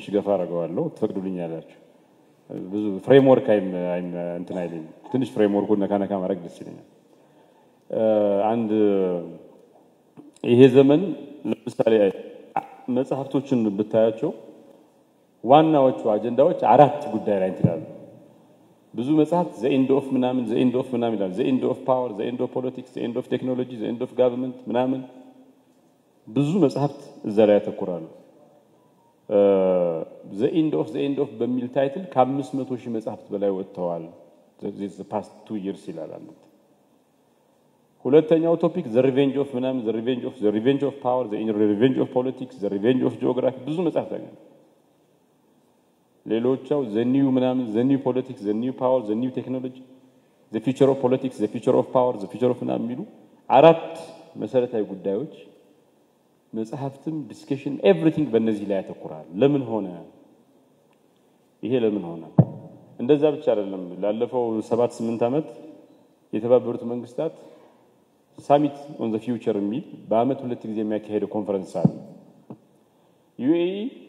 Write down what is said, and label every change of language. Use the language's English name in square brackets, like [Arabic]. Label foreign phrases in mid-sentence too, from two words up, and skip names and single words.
[Amharic] ገፋ አረጋዋለሁ ትፈቅዱልኛላችሁ ብዙ ፍሬምወርክ እንትን አይልም ትንሽ ፍሬምወርኩን ነካነካ ማድረግ ደስ ይለኛል አንድ ይሄ ዘመን ለምሳሌ መጽሐፍቶችን ብታያቸው ዋናዎቹ አጀንዳዎች አራት ጉዳይ ላይ እንትላሉ ብዙ መጽሐፍት [English] the end of [Amharic] ምናምን ይላል [English] the end of power the end of politics the end of technology the end of government [Amharic] ምናምን ብዙ መጽሐፍት እዛ ላይ ያተኩራሉ [English] the end of [Amharic] በሚል ታይትል ከ500 ሺህ መጽሐፍት በላይ ወጥተዋል [English] the past 2 years [Amharic] ይላል አንተ ሁለተኛው ቶፒክ [English] the revenge of [Amharic] ምናምን [English] the revenge of power the revenge of politics the revenge of geography [Amharic] ብዙ መጽሐፍት አገኘ ሌሎቻው [English] the new politics the new power the new technology the future of politics the future of power the future of [Amharic] ምናምን የሚሉ አራት መሰረታዊ ጉዳዮች መጽሐፍትም [English] discussion everything [Amharic] በእነዚህ ላይ ያተኩራል ለምን ሆነ ይሄ ለምን ሆነ እንደዛ ብቻ አይደለም ላለፈው 7-8 አመት የተባበሩት መንግስታት [English] summit on the future [Amharic] የሚል በአመት ሁለት ጊዜ የሚያካሄደው ኮንፈረንስ አለ UAE